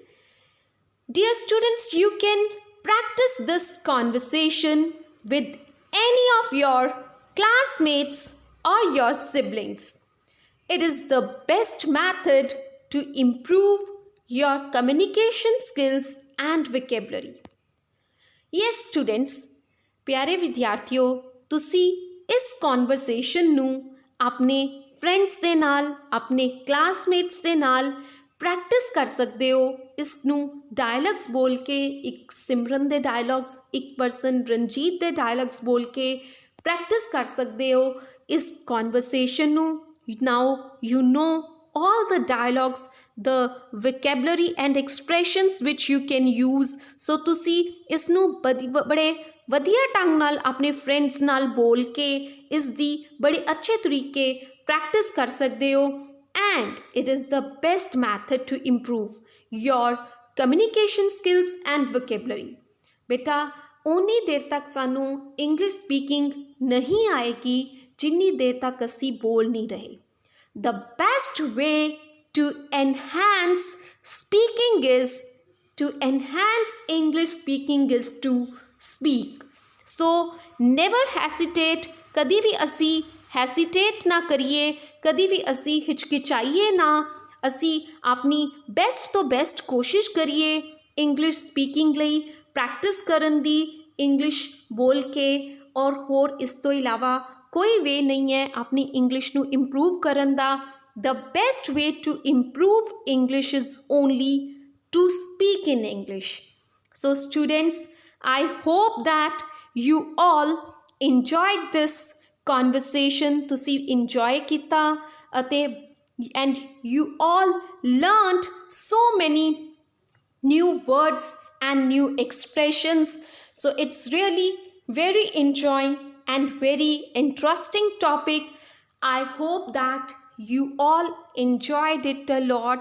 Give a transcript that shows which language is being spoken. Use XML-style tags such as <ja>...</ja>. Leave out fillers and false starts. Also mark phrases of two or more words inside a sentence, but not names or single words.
<en>Dear students, you can practice this conversation with any of your classmates or your siblings. It is the best method to improve your communication skills and vocabulary. Yes students,</en> <pa>ਪਿਆਰੇ ਵਿਦਿਆਰਥੀਓ, ਤੁਸੀਂ ਇਸ ਕਨਵਰਸੇਸ਼ਨ ਨੂੰ ਆਪਣੇ ਫਰੈਂਡਸ ਦੇ ਨਾਲ, ਆਪਣੇ ਕਲਾਸਮੇਟਸ ਦੇ ਨਾਲ ਪ੍ਰੈਕਟਿਸ ਕਰ ਸਕਦੇ ਹੋ. ਇਸ ਨੂੰ ਡਾਇਲੌਗਸ ਬੋਲ ਕੇ, ਇੱਕ ਸਿਮਰਨ ਦੇ ਡਾਇਲੌਗਸ, ਇੱਕ ਪਰਸਨ ਰਣਜੀਤ ਦੇ ਡਾਇਲੌਗਸ ਬੋਲ ਕੇ ਪ੍ਰੈਕਟਿਸ ਕਰ ਸਕਦੇ ਹੋ ਇਸ ਕਨਵਰਸੇਸ਼ਨ ਨੂੰ.</pa> <en>Now you know all the dialogues, the vocabulary and expressions which you can use.</en> <pa>So ਤੁਸੀਂ ਇਸ ਨੂੰ ਬੜੇ ਵਧੀਆ ਢੰਗ ਨਾਲ ਆਪਣੇ ਫਰੈਂਡਸ ਨਾਲ ਬੋਲ ਕੇ ਇਸ ਦੀ ਬੜੇ ਅੱਛੇ ਤਰੀਕੇ ਪ੍ਰੈਕਟਿਸ ਕਰ ਸਕਦੇ ਹੋ.</pa> <en>And it is the best method to improve your communication skills and vocabulary.</en> <pa>ਬੇਟਾ ਓਨੀ ਦੇਰ ਤੱਕ ਸਾਨੂੰ</pa> <en>English speaking</en> <pa>ਨਹੀਂ ਆਏਗੀ ਜਿੰਨੀ ਦੇਰ ਤੱਕ ਅਸੀਂ ਬੋਲ ਨਹੀਂ ਰਹੇ.</pa> <en>The best way to enhance speaking is to enhance English speaking is to speak. So never hesitate.</en> <pa>ਕਦੀ ਵੀ ਅਸੀਂ hesitate ਨਾ ਕਰੀਏ, ਕਦੀ ਵੀ ਅਸੀਂ ਹਿਚਕਿਚਾਈਏ ਨਾ, ਅਸੀਂ ਆਪਣੀ ਬੈਸਟ ਤੋਂ ਬੈਸਟ ਕੋਸ਼ਿਸ਼ ਕਰੀਏ</pa> <en>English speaking</en> <pa>ਲਈ ਪ੍ਰੈਕਟਿਸ ਕਰਨ ਦੀ, ਇੰਗਲਿਸ਼ ਬੋਲ ਕੇ. ਔਰ ਹੋਰ ਇਸ ਤੋਂ ਇਲਾਵਾ ਕੋਈ ਵੇ ਨਹੀਂ ਹੈ ਆਪਣੀ ਇੰਗਲਿਸ਼ ਨੂੰ ਇੰਪਰੂਵ ਕਰਨ ਦਾ.</pa> <en>The best way to improve English is only to speak in English. So students, I hope that you all enjoyed this conversation.</en> <pa>ਤੁਸੀਂ enjoy ਕੀਤਾ ਅਤੇ</pa> <en>and you all learned so many new words and new expressions. So it's really very enjoying and very interesting topic. I hope that you all enjoyed it a lot.</en>